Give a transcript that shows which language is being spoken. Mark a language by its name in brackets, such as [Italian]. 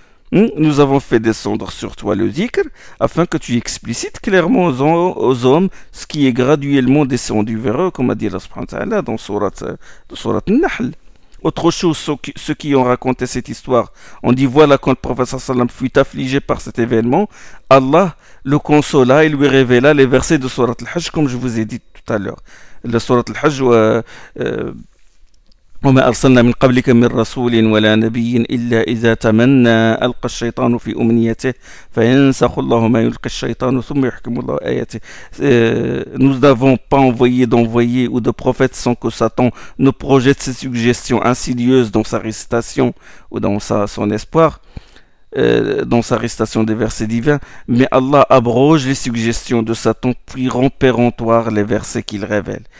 [French] Nous avons fait descendre sur toi le dhikr afin que tu explicites clairement aux hommes ce qui est graduellement descendu vers eux, comme a dit Allah subhanahu wa ta'ala dans surat An-Nahl. Autre chose, ceux qui ont raconté cette histoire, on dit voilà, quand le prophète sallam fut affligé par cet événement, Allah le consola et lui révéla les versets de surat Al-Hajj, comme je vous ai dit tout à l'heure. La surat Al-Hajj, [Arabic] وما أرسلنا من قبلك من رسول ولا نبي إلا إذا تمنى ألقى الشيطان في أمنيته فينسخ الله ما يلقي الشيطان ثم يحكم الله آياته. [French] Nous n'avons pas envoyé d'envoyé ou de prophète sans que Satan ne projette ses suggestions insidieuses dans sa récitation ou dans son espoir, dans sa récitation des versets divins, mais Allah abroge les suggestions de Satan puis rend péremptoire les versets qu'il révèle.